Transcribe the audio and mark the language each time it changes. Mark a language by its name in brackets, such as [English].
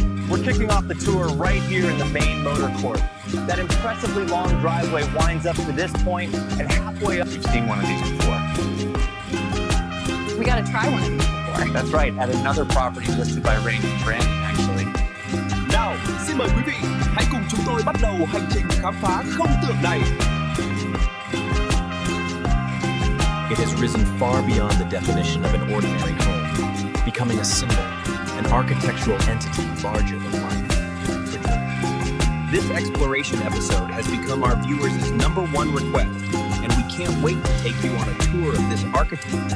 [English] We're kicking off the tour right here in the main motor court. That impressively long driveway winds up to this point, and halfway up, we've seen one of these before. We gotta try one of these before. That's right, at another property listed by Rain and Brandon, actually. [Vietnamese] Nào, xin mời quý vị, hãy cùng chúng tôi bắt đầu hành trình khám phá không tưởng này. [English] It has risen far beyond the definition of an ordinary home, becoming a symbol, an an architectural entity larger than life. This exploration episode has become our viewers' #1 request, and we can't wait to take you on a tour of this architecture.